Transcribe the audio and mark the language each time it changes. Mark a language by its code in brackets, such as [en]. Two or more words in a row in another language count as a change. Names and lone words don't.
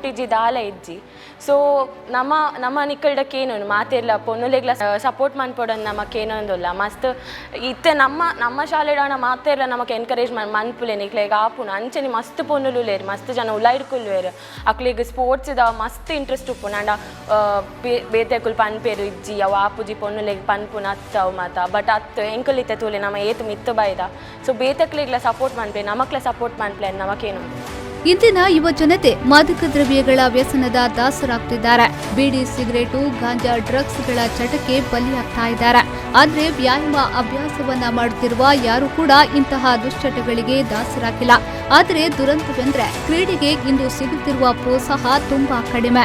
[tcy] ಇಜ್ಜಿ ದಾಲ ಇಜ್ಜಿ ಸೊ ನಮ್ಮ ನಿಕ್ಕಲ್ಡಕ್ಕೇನು ಮಾತೆಲ್ಲ ಪೊನ್ನುಲೆಗ್ಲ ಸಪೋರ್ಟ್ ಮನ್ಪೊಡೋದು ನಮಗೇನೊಂದುಲ್ಲ ಮಸ್ತ್ ಇತ್ತೆ ನಮ್ಮ ಶಾಲೆಡ ಮಾತೆಲ್ಲ ನಮಗೆ ಎನ್ಕರೇಜ್ ಮನ್ಪುಲೆ ನಿಕ್ಲೆಗ ಆಪುನು ಅಂಚನೆ ಮಸ್ತ್ ಪೊನ್ನುಲೇರು ಮಸ್ತ್ ಜನ ಉಲಾಯ್ಡ್ಕೊಲ್ವೇರು ಅಕ್ಲಿಗೆ ಸ್ಪೋರ್ಟ್ಸ್ದ ಮಸ್ತ್ ಇಂಟ್ರೆಸ್ಟ್ ಉಪ್ಪು ನಂಡ ಬೇತೆಕುಲ್ ಪನ್ಪೇರು ಇಜ್ಜಿ ಅವು ಆಪುಜಿ ಪೊನ್ನುಲೆಗ್ ಪನ್ಪುನ ಅತ್ತವು ಮಾತ ಬಟ್ ಅತ್ತು ಎಂಕಲಿತ್ತೆ ತೂಲೆ ನಮ್ಮ ಏತು ಮಿತ್ತು ಬಾಯ್ದ ಸೊ ಬೇತಕ್ಲಿಗ್ಲ ಸಪೋರ್ಟ್ ಮನ್ಪೆ ನಮಕ್ಲ ಸಪೋರ್ಟ್ ಮನ್ಪ್ಲೆ ನಮಗೇನು. [kn] ಇಂದಿನ ಯುವ ಜನತೆ ಮಾದಕ ದ್ರವ್ಯಗಳ ವ್ಯಸನದ ದಾಸರಾಗ್ತಿದ್ದಾರೆ. ಬೀಡಿ, ಸಿಗರೇಟು, ಗಾಂಜಾ, ಡ್ರಗ್ಸ್ಗಳ ಚಟಕ್ಕೆ ಬಲಿಯಾಗ್ತಾ ಇದ್ದಾರೆ. ಆದ್ರೆ ವ್ಯಾಯಾಮ ಅಭ್ಯಾಸವನ್ನ ಮಾಡುತ್ತಿರುವ ಯಾರು ಕೂಡ ಇಂತಹ ದುಶ್ಚಟಗಳಿಗೆ ದಾಸರಾಗಿಲ್ಲ. ಆದರೆ ದುರಂತವೆಂದ್ರೆ ಕ್ರೀಡೆಗೆ ಇಂದು ಸಿಗುತ್ತಿರುವ ಪ್ರೋತ್ಸಾಹ ತುಂಬಾ ಕಡಿಮೆ.